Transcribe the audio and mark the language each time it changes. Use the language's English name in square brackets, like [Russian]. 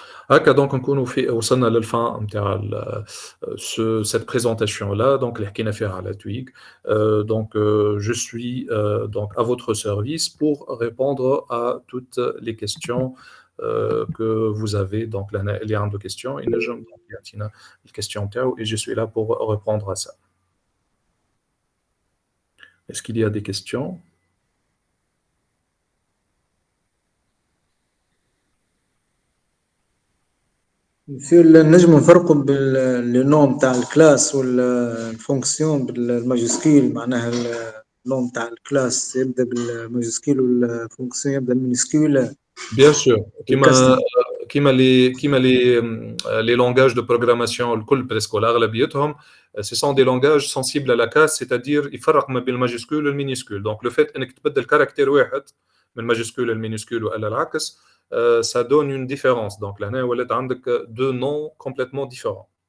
[Arabic] هكا دونك نكونوا وصلنا للفان نتاع [French] cette présentation là donc [Arabic] اللي حكينا فيها على تويك. [French] donc je suis donc à votre service pour répondre à toutes les questions que vous avez. donc là [Arabic] اللي عنده [French] question [Arabic] ينجم يعطينا الكيستيون نتاعو [French] et je suis là pour répondre à ça. Est-ce qu'il y a des questions? [Arabic] في نجم نفرقوا بالنوم تاع الكلاس والفونكسيون بالماجسكيل. معناها النوم تاع الكلاس يبدا بالماجسكيل والفونكسيون يبدا بالمينسكيل. [French] Bien sûr. كيما les langages de programmation الكل presque [Arabic] ولا أغلبيتهم [French] ce sont des langages sensibles à la casse, c'est-à-dire [Arabic] يفرق ما بين الماجسكول والمينيسكول. [French] donc le fait [Arabic] انك تبدل كاركتير واحد من ماجسكول للمينيسكول ولا العكس [French] ça donne une différence. donc [Arabic] لهنا ولات عندك [French] deux noms complètement différents.